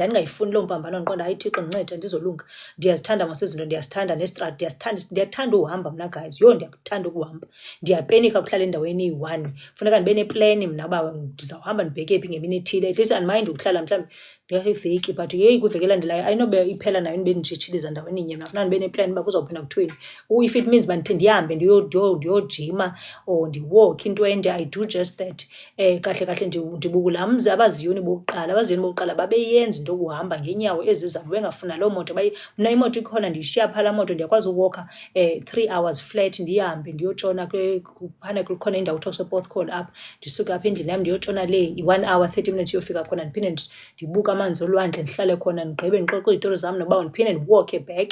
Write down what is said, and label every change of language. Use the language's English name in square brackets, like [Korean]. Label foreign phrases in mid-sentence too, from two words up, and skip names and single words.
[Xhosa] Ndandingayifuni loo mpambano ndiqonda hayi Thixo ndincede ndizolunga. Ndiyazithanda mos izinto, ndiyazithanda nestrato, ndiyathanda uhamba mna guys. Ndiyakuthanda ukuhamba, ndiyapenika ukuhlala endaweni eyi-one. Funeka ndibe neplani mna uba ndizawuhamba ndibheke phi ngemini ethile. [English] At least [Xhosa] andimind ukuhlala mhlawumbi ngeveki, but kwiveki elandelayo ayinobe iphela nayo ndibe nditshitshiliza ndaweni inye. Mna funeka ndibe neplani uba kuzawuphinda kuthweni. [English] If it means [Xhosa] uba ndihambe ndiyojima or ndiwalk into ende, [English] I do just that. [Xhosa] Kahle kahle ndibukula mzi abaziyoni bokuqala babeyenza into yokuhamba ngeenyawo ezi zabo bengafuna loo moto. Mna imoto ikhona ndiyishiya phaa laa moto, ndiyakwazi uwalka [English] 3 hours flat [Xhosa] ndihambe ndiyotshona phana kukhona indawo kuthiwa kusePorthcawl apha. Ndisuke apha endlini yam ndiyotshona le [English] 1 hour 30 minutes [Xhosa] yofika khona, ndiphinde ndibuka amanzi olwandle, ndihlale khona ndigqibe ndixoxe izitori zam noba ndiphinde ndiwalke back.